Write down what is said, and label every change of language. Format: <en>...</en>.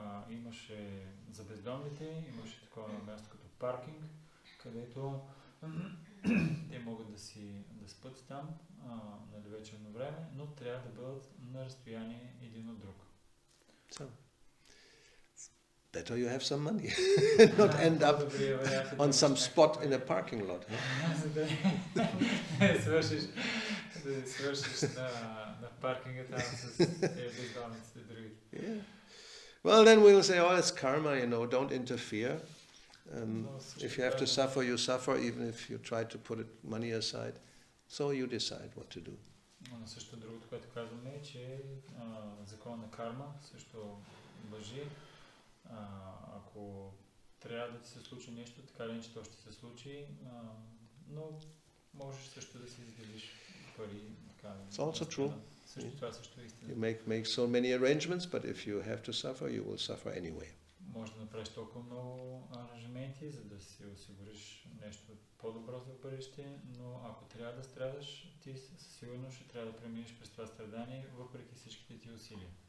<bg>Имаше за бездомните, имаше такова място като паркинг, където те могат да спят там на вечерно време, но трябва да бъдат на разстояние един от друг.</bg> <en>So, better you have some money, not end up on some spot in a parking lot.</en> <bg>Да свършиш на паркинга там с бездомниците другите.</bg> <en>Well, then we'll say, oh, it's karma, don't interfere. If you have to suffer, you suffer, even if you try to put money aside. So you decide what to do.</en> <bg>Но също другото, което казваме е, че закон на карма също важи. Ако трябва да ти се случи нещо, така ли, че то ще се случи, но можеш също да си изделиш пари.</bg> <en>It's also true.</en> <bg>Това също е истина.</bg> <en>You make so many arrangements, but if you have to suffer, you will suffer anyway.</en> <bg>Може да направиш толкова много аранжименти, за да си осигуриш нещо по-добро за бъдеще, но ако трябва да страдаш, ти със сигурност ще трябва да преминеш през това страдание, въпреки всичките ти усилия.</bg>